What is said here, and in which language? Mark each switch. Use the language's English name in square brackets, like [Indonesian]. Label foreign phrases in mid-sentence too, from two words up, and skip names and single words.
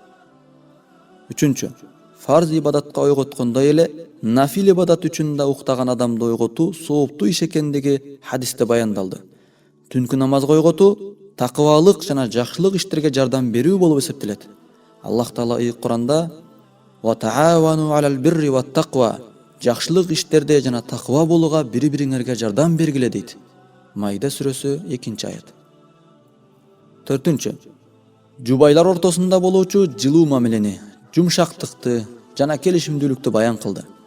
[Kyrgyz] Үчүнчү, фарз ибадатка ойготкондой эле нафил ибадат үчүн да уктаган адамды ойготуу сооптуу иш экендиги хадисте баяндалды. Түнкү намазга ойготуу такыбалык жана жакшылык иштерге жардам берүү болуп эсептелет. Аллах Таала Куранда [Arabic] «وتعاونوا على البر والتقوى» [Kyrgyz] жакшылык иштерде жана таква болууга бири-бириңерге жардам бергиле дейт. Майда сүрөсү 2-аят. Төртүнчү, жубайлар ортосунда болуучу жылуу мамилени, жумшактыкты жана келишимдүүлүктү баян кылды.